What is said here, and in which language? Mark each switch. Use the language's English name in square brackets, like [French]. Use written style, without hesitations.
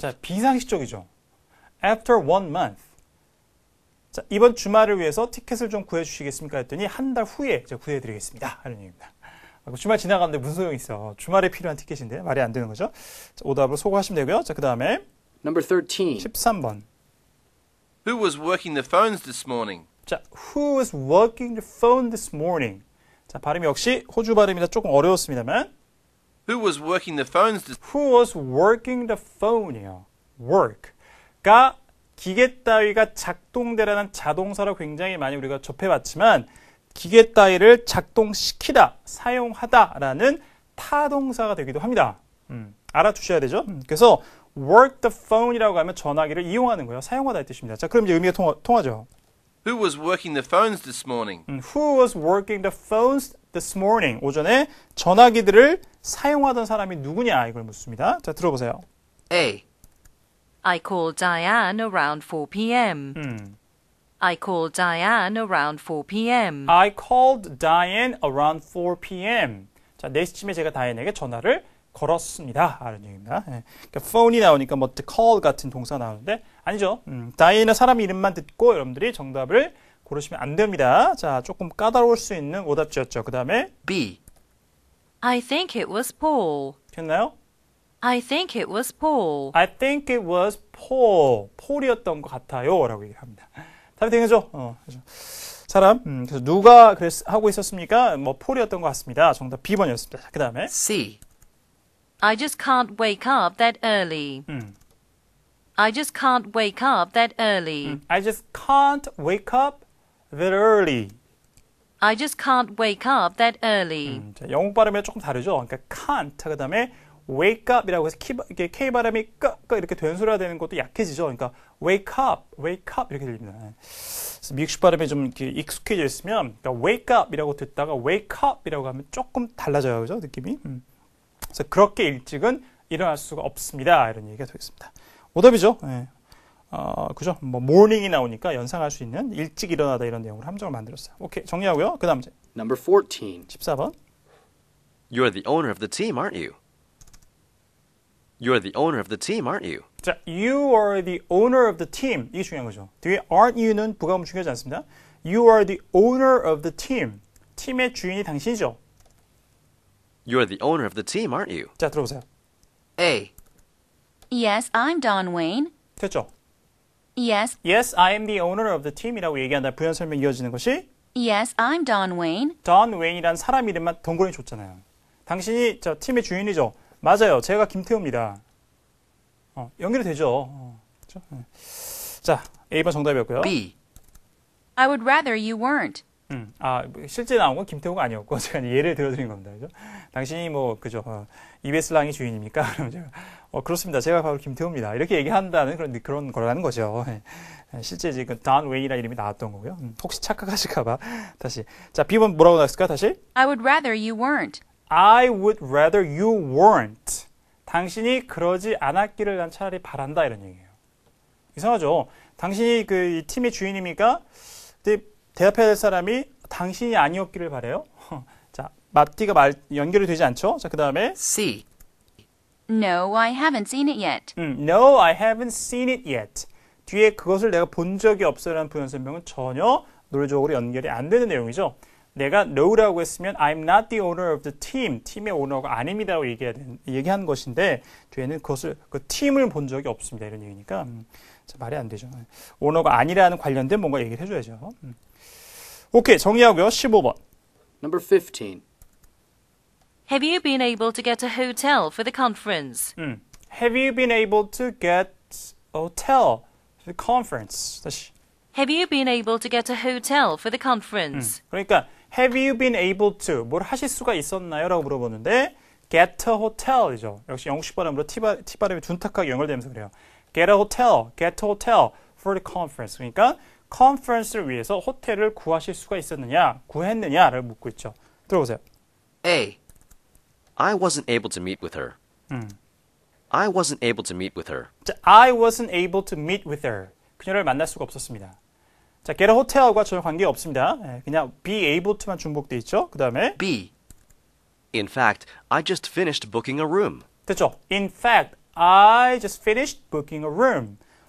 [Korean] 자, 비상시적이죠. [English] After 1 month. [Korean] 자, 이번 주말을 위해서 티켓을 좀 구해주시겠습니까? 했더니 한 달 후에 제가 구해드리겠습니다. 하는 얘기입니다. 주말 지나가는데 무슨 소용이 있어. 주말에 필요한 티켓인데 말이 안 되는 거죠. 자, 오답으로 소거하시면 되고요. 자, 그 다음에 [English] Number 13. [Korean] 13번. [English] Who was working the phones this morning? 자, who was working the phone this morning? [Korean] 자, 발음 역시 호주 발음이라 조금 어려웠습니다만 [English] Who was working the phones this who was working the phone이요. [Korean] work가 기계 따위가 작동되라는 자동사로 굉장히 많이 우리가 접해봤지만 기계 따위를 작동시키다, 사용하다라는 타동사가 되기도 합니다. 알아두셔야 되죠. 그래서 work the phone이라고 하면 전화기를 이용하는 거예요. 사용하다 이 뜻입니다. 자, 그럼 이제 의미가 통하죠. [English] Who was working the phones this morning? Who was working the phones this morning? [Korean] 오전에 전화기들을 사용하던 사람이 누구냐 이걸 묻습니다. 자, 들어보세요. [English] A. I called Diane around 4 p.m. I called Diane around 4 p.m. I called Diane around 4 p.m. [Korean] 자, 4시쯤에 제가 다이앤에게 전화를 걸었습니다. 라는 얘기입니다. 예. 그러니까 phone이 나오니까 뭐 call 같은 동사 나오는데 아니죠. 다이앤은 사람 이름만 듣고 여러분들이 정답을 고르시면 안 됩니다. 자, 조금 까다로울 수 있는 오답지였죠. 그 다음에 [English] B. I think it was Paul. [Korean] 됐나요? [English] I think it was Paul. I think it was Paul. [Korean] 폴이었던 것 같아요. 라고 얘기합니다. 답이 되겠죠? 그렇죠. 사람, 그래서 누가 하고 있었습니까? 뭐 폴이었던 것 같습니다. 정답 B번이었습니다. 그 다음에 [English] C. I just can't wake up that early. I just can't wake up that early. I just can't wake up that early. I just can't wake up that early. [Korean] 자, 영어 발음이 조금 다르죠. 그러니까 can't 그 다음에 wake up이라고 해서 이렇게 K 발음이 끄 이렇게 된소리가 되는 것도 약해지죠. 그러니까 wake up 이렇게 들립니다. 그래서 미국식 발음에 좀 이렇게 익숙해져 있으면 그러니까 wake up이라고 듣다가 wake up이라고 하면 조금 달라져요, 그죠? 느낌이. 그래서 그렇게 일찍은 일어날 수가 없습니다. 이런 얘기가 되겠습니다. 오답이죠. 네. 그죠? 뭐 morning이 나오니까 연상할 수 있는 일찍 일어나다 이런 내용으로 함정을 만들었어요. 오케이, 정리하고요. 그 다음 이제 [English] Number 14. [Korean] 14번. [English] You're the owner of the team, aren't you? You're the owner of the team, aren't you? 자, you are the owner of the team. [Korean] 이게 중요한 거죠. 뒤에 aren't you는 부가음 중요하지 않습니다. [English] You are the owner of the team. [Korean] 팀의 주인이 당신이죠. [English] You're the owner of the team, aren't you? [Korean] 자, 들어보세요. [English] A. Yes, I'm Don Wayne. [Korean] 됐죠? [English] Yes, Yes, I am the owner of the team [Korean] 이라고 얘기한다. 부연 설명 이어지는 것이 [English] yes, I'm Don Wayne. [Korean] Don Wayne이라는 사람 이름만 동그라미 줬잖아요. 당신이 저 팀의 주인이죠. 맞아요. 제가 김태우입니다. 연결이 되죠. 그렇죠? 자, A번 정답이었고요. [English] B. I would rather you weren't. [Korean] 실제 나온 건 김태우가 아니었고 제가 예를 들어드린 겁니다. 그죠? 당신이 뭐 그죠? 이베슬랑이 주인입니까? 그러면 제가 그렇습니다. 제가 바로 김태우입니다. 이렇게 얘기한다는 그런 거라는 거죠. 실제 지금 돈 웨이라는 이름이 나왔던 거고요. 혹시 착각하실까봐 다시. 자, B번 뭐라고 나왔을까? 다시. [English] I would rather you weren't. I would rather you weren't. [Korean] 당신이 그러지 않았기를 난 차라리 바란다 이런 얘기예요. 이상하죠? 당신이 이 팀의 주인입니까? 근데 대답해야 될 사람이 당신이 아니었기를 바래요. 자, 맞디가 연결이 되지 않죠? 자, 그 다음에 [English] C. No, I haven't seen it yet. No, I haven't seen it yet. [Korean] 뒤에 그것을 내가 본 적이 없어라는 부연 설명은 전혀 논리적으로 연결이 안 되는 내용이죠. 내가 [English] no라고 했으면 I'm not the owner of the team. [Korean] 팀의 오너가 아닙니다라고 얘기하는 것인데 뒤에는 그것을 그 팀을 본 적이 없습니다. 이런 얘기니까 말이 안 되죠. 오너가 아니라는 관련된 뭔가 얘기를 해줘야죠. 오케이, 정리하고요. 15번. [English] Number 15. Have you been able to get a hotel for the conference? Have you been able to get a hotel for the conference? [Korean] 다시. [English] Have you been able to get a hotel for the conference? [Korean] 그러니까 [English] have you been able to [Korean] 뭘 하실 수가 있었나요? 라고 물어보는데 get a hotel이죠. 역시 영국식 발음으로 T 발음이 둔탁하게 연결되면서 그래요. [English] get a hotel for the conference. [Korean] 그러니까 컨퍼런스를 위해서 호텔을 구하실 수가 있었느냐, 구했느냐를 묻고 있죠. 들어보세요. [English] A. I wasn't able to meet with her. I wasn't able to meet with her. 자, I wasn't able to meet with her. [Korean] 그녀를 만날 수가 없었습니다. 자, get a hotel과 전혀 관계가 없습니다. 그냥 be able to만 중복돼 있죠. 그 다음에 [English] B. In fact, I just finished booking a room. [Korean] 됐죠. [English] In fact, I just finished booking a room.